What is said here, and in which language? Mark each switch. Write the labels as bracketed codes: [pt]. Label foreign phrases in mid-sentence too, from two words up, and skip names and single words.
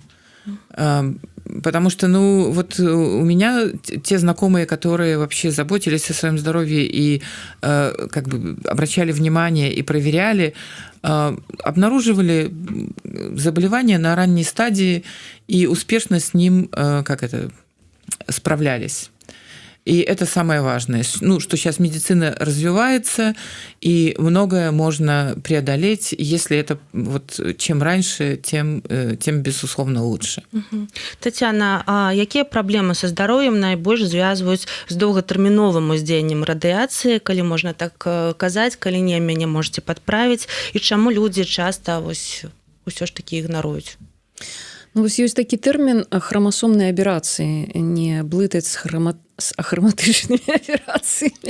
[ru] Потому что, вот у меня те знакомые, которые вообще заботились о своем здоровье и как бы обращали внимание и проверяли, обнаруживали заболевание на ранней стадии и успешно с ним справлялись. И это самое важное, что сейчас медицина развивается, и многое можно преодолеть, если это вот чем раньше, тем безусловно, лучше. [be] Тетяна, а якія праблемы са здароўем найбольш звязваюць з доўгатэрміновым уздзеяннем радыяцыі, калі можна так казаць, калі не, мяне можаце падправіць, і чаму людзі часта вось усё ж такі ігнаруюць? Вось ёсць такі тэрмін храмасомнай аберацыі, не блытаць з ахраматычнымі аперацыямі.